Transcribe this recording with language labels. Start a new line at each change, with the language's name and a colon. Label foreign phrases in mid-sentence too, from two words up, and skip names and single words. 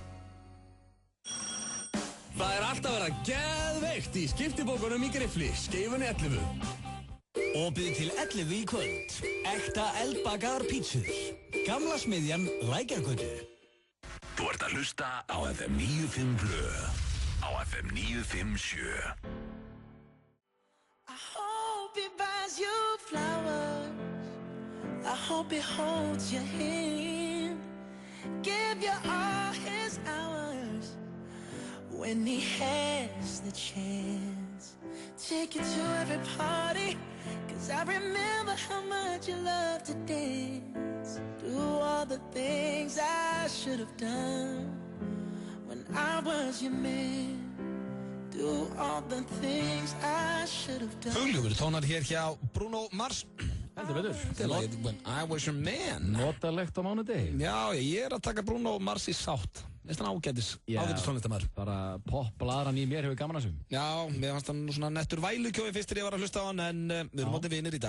Icelandic: Það alltaf verið geðveikt í skiptibókunum í Griffli, Skeifunni 11. Opið til 11 í kvöld. Ekta eldbakaðar pítsur. Gamla smiðjan Lækjargötu. Þú ert að hlusta á FM 95 Blö. Á FM 957.
English: I hope he buys you flowers. I hope he holds your hand. Give you all his hours when he has the chance. Take you to every party, 'cause I remember how much you loved to dance. Do all the things I should have done when I was your man. Do all the things I should have done.
Icelandic: Hugljúfur tónar hér hjá Bruno Mars. Heldur betur. Til lagið When I Was Your Man. Notalegt á mánudegi. Já, ég að taka Bruno Mars í sátt. Veist hann ágætis tónlistamæður. Bara poppblaðran í mér hefur gaman að sum. Já, mér fannst hann svona nettur vælukjói fyrst þegar ég var að hlusta á hann, en við erum mótið vinir í dag.